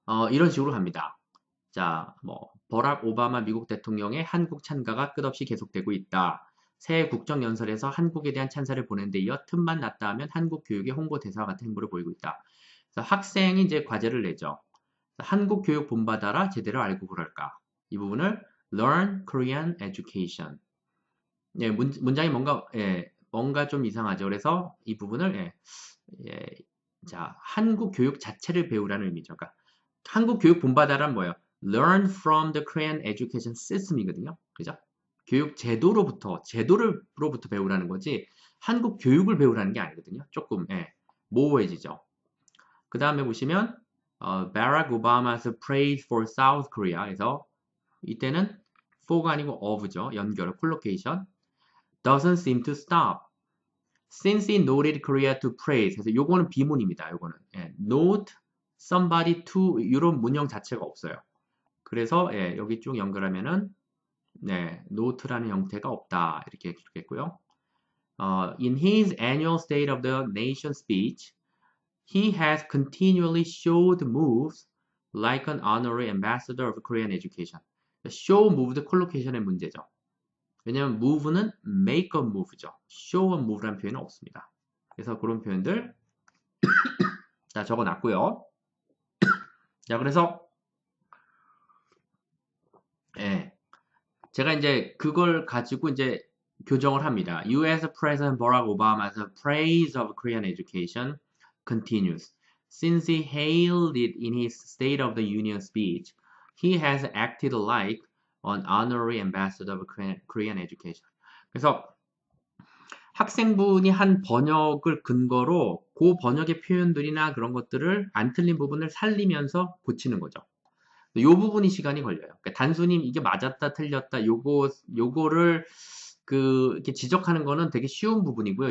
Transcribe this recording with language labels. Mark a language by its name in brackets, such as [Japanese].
[Korean] 이런 식으로 갑니다. 자, 버락 오바마 미국 대통령의 한국 찬가가 끝없이 계속되고 있다. 새 국정연설에서 한국에 대한 찬사를 보낸 데 이어 틈만 났다 하면 한국 교육의 홍보 대사와 같은 행보를 보이고 있다. 그래서 학생이 이제 과제를 내죠. 한국 교육 본받아라 제대로 알고 그럴까. 이 부분을 [English] Learn Korean Education. [Korean] 예, 문장이 뭔가 좀 이상하죠. 그래서 이 부분을 예, 자, 한국 교육 자체를 배우라는 의미죠. 그러니까 한국 교육 본받아란 뭐예요? [English] Learn from the Korean education system이거든요. [Korean] 그죠? 교육 제도로부터 배우라는 거지, 한국 교육을 배우라는 게 아니거든요. 조금, 모호해지죠. 그 다음에 보시면, [English] Barack Obama's praise for South Korea. [Korean] 그래서 이때는 for가 아니고 of죠. 연결, 콜로케이션. [English] Doesn't seem to stop. Since he noted Korea to praise. [Korean] 그래서 요거는 비문입니다. 요거는. [English] Note somebody to [Korean] 이런 문형 자체가 없어요. 그래서 여기 쭉 연결하면은 note라는 형태가 없다 이렇게 기록했고요. [English] In his annual State of the Nation speech, he has continually showed moves like an honorary ambassador of Korean education. [Korean] show, moved, collocation의 문제죠. 왜냐하면 move는 make a move죠. show a move라는 표현은 없습니다. 그래서 그런 표현들 자 적어놨고요. 자 그래서 제가 이제 그걸 가지고 이제 교정을 합니다. [English] U.S. President Barack Obama's praise of Korean education continues. Since he hailed it in his State of the Union speech, he has acted like an honorary ambassador of Korean education. [Korean] 그래서 학생분이 한 번역을 근거로 그 번역의 표현들이나 그런 것들을 안 틀린 부분을 살리면서 고치는 거죠. 이 부분이 시간이 걸려요. 그러니까 단순히 이게 맞았다 틀렸다 요거를 이렇게 지적하는 거는 되게 쉬운 부분이고요.